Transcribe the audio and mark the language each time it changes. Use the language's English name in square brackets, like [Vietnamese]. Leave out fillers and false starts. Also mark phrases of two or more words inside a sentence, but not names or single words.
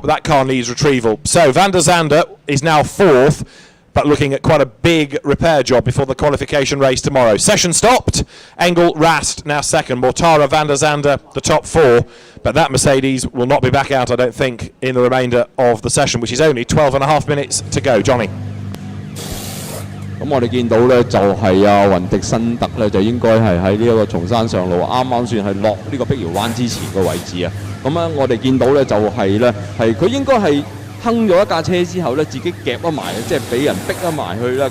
[English] That car needs retrieval. So van der Zandt is now fourth, but looking at quite a big repair job before the qualification race tomorrow. Session stopped. Engel, Rast now second. Mortara, van der Zandt the top four. But that Mercedes will not be back out, I don't think, in the remainder of the session, which is only 12.5 minutes to go. Johnny. [Cantonese] 咁我哋見到咧就係雲迪辛特咧就應該係喺呢一個松山上路啱啱算係落呢個碧瑤灣之前嘅位置啊。咁啊，我哋見到咧就係咧係佢應該係哼咗一架車之後咧，自己夾咗埋，即係俾人逼咗埋去啦。